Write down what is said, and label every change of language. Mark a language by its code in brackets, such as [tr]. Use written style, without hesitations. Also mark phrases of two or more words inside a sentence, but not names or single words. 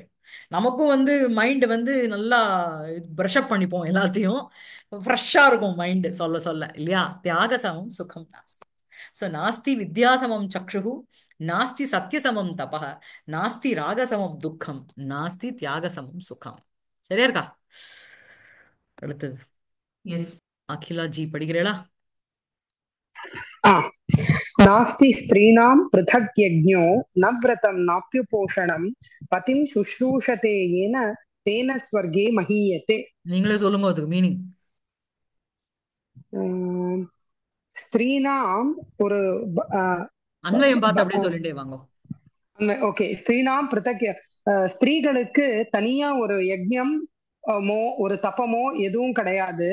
[ta] நமக்கும் வந்து மைண்ட் வந்து நல்லா [en] brush up [ta] பண்ணிப்போம், எல்லாத்தையும் ஃப்ரெஷ்ஷா இருக்கும் மைண்ட் சொல்ல சொல்ல, இல்லையா? [sa] त्याग समं सुखं नास्ति. சோ नास्ति विद्यासमं चक्षुः नास्ति सत्यसमं तपः नास्ति रागसमं दुःखं नास्ति त्यागसमं सुखम्. [ta] சரியா இருக்கா? அடுத்தது எஸ். அகிலா ஜி படிக்கிறீளா? [sa] आ नास्ति स्त्रीणां पृथक् यज्ञो न व्रतं नाप्युपोषणं पतिं शुश्रूषते येन तेन स्वर्गे महीयते. [ta] நீங்களே சொல்லுங்க அதுக்கு மீனிங். ஸ்திரீனாம் ஒரு அன்வயம் பார்த்து அப்படியே சொல்லிட்டே வாங்க. ஓகே, [sa] स्त्रीणां पृथक्, [ta] ஸ்திரீகளுக்கு தனியா ஒரு யஜ்ஞம் மோ ஒரு தப்பமோ எதுவும் கிடையாது.